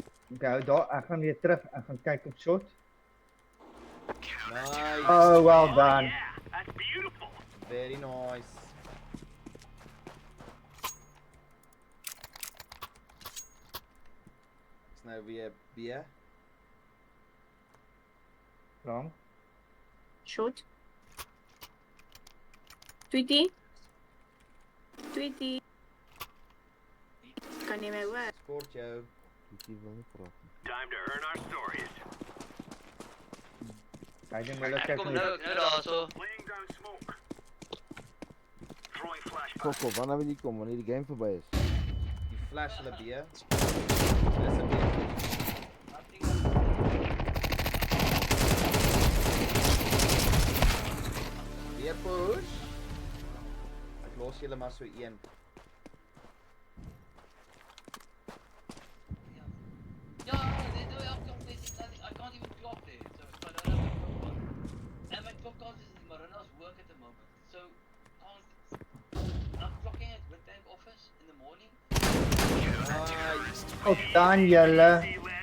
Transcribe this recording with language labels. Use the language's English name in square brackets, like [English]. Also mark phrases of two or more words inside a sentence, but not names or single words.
[Afrikaans] Okay, hou daar, ek gaan weer terug. Ek gaan kyk op shot. [English] Nice. Oh, well done. Yeah, that's beautiful. Very nice. [Afrikaans] Is nou weer B. [English] Wrong. Short. Tweety. Tweety. [Afrikaans] Kan nie meer hoor. Sport jou. Tweety wil nie praat nie. [English] Time to earn our stories. [Afrikaans] Hy dink hulle Ek kyk kom nie. nou daarso. [English] Laying down smoke. Throwing flashbang. [Afrikaans] Kokko, wanneer wil jy kom? Wanneer die game verby is? Die flash hulle B. Dis 'n B. Weer push. Ek los julle maar so een. Ja, [English] they do have competition. I can't even clock there, so I don't have a clock on. And my clock on is in Marina's work at the moment, so I'm clocking at Witbank office in the morning. Nice. Oh, done julle. Easy, Lem.